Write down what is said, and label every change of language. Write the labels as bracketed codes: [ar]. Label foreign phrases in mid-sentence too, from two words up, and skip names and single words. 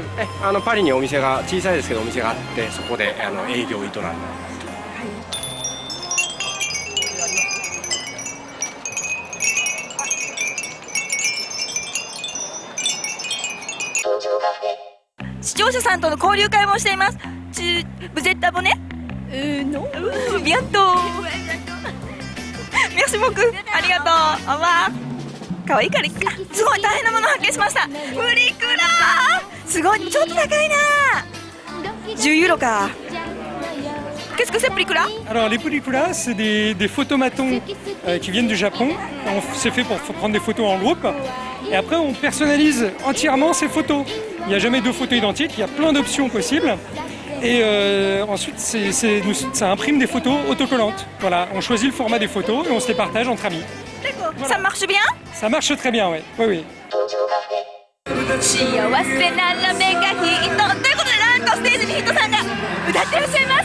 [ja] パリにお店が、小さいですけどお店があって、そこで営業を営んでます。視聴者さんとの交流会もしています。 [fr] Vous êtes abonné? Non. Bientôt. Merci beaucoup. [ja] ありがとう。 [fr] au revoir。 [ja] かわいいからいっか。すごい大変なものを発見しました。プリクラー、すごい、ちょっと高いな。10ユーロか。 [fr] Qu'est-ce que c'est Plicula? Alors les Plicula, c'est des photomatons qui viennent du Japon. C'est fait pour prendre des photos en groupe. Et après on personnalise entièrement ces photos. Il n'y a jamais deux photos identiques, il y a plein d'options possibles. Et ensuite, ça imprime des photos autocollantes. Voilà, on choisit le format des photos et on se les partage entre amis. D'accord. Ça marche bien? Ça marche très bien, oui. Oui, oui. [ja] 幸せなら目がヒットということでなんとステージにヒットさんが歌ってらっしゃいます。